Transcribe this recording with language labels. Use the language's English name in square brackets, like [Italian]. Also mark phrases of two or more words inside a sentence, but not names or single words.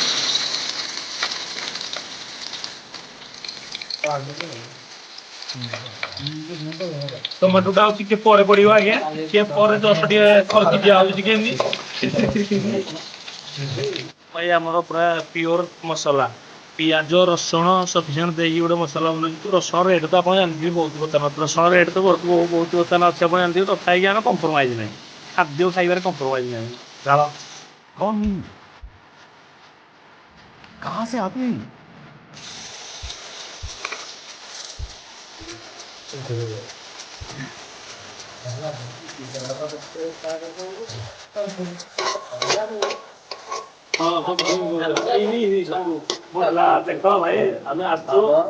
[Odia] ଟମାଟୋଟା ଆଉ ଟିକେ ପରେ ପଡ଼ିବ ଆଜ୍ଞା ଟିକେ ପରେ ଜଷ୍ଟ ଟିକେ ଖରକି ଦିଆହେଉଛି ଟିକେ ଏମିତି ଭାଇ ଆମର ପୁରା ପିଓର ମସଲା ପିଆଜ ରସୁଣ ସଫିସିଏଣ୍ଟ ଦେଇକି ଗୋଟେ ମସଲା ବନେଇଛୁ ରସୁଣ ରେଟ୍ ତ ଆପଣ ଜାଣିଥିବେ ବହୁତ ବର୍ତ୍ତମାନ ରସୁଣ ରେଟ୍ ତ ବହୁତ ବର୍ତ୍ତମାନ ଅଛି ଆପଣ ଜାଣିଥିବେ ତଥାପି ଆମେ କମ୍ପ୍ରୋମାଇଜ୍ ନାହିଁ ଖାଦ୍ୟ ଖାଇବାରେ କମ୍ପ୍ରୋମାଇଜ୍ ନାହିଁ ଝାଳ कौन [Hindi] कहाँ से आते हैं देखो भाई हमें आज तो